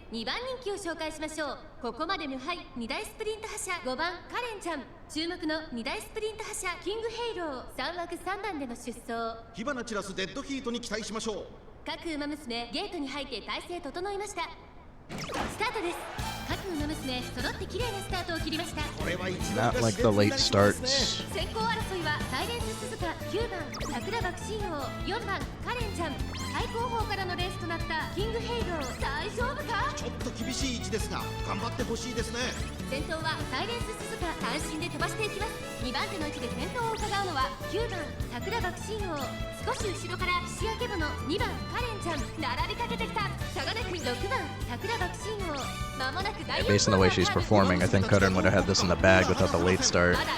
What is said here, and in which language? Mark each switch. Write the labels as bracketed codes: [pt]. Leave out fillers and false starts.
[ja] 2番人気を紹介しましょう。ここまで無敗2大スプリント覇者5番カレンちゃん、注目の2大スプリント覇者キングヘイロー3枠3番での出走。火花散らすデッドヒートに期待しましょう。各馬娘ゲートに入って体勢整いました。スタートです。各馬娘揃って綺麗なスタートを切りました。 [en] Not like the late starts. [ja] 先行争いはサイレンス鈴鹿9番桜爆心王4番カレンちゃん、最後方からのレースとなったキングヘイロー大丈夫か。ちょっと厳しい位置ですが頑張ってほしいですね。先頭はサイレンス鈴鹿単身で飛ばしていきます。2番手の位置で先頭を伺うのは9番桜爆心王、少し後ろから岸明殿2番カレンちゃん、並びかけてきた差がなく6番桜爆心王。 [en] Yeah, based on the way she's performing, I think Karin would have had this in the bag without the late start.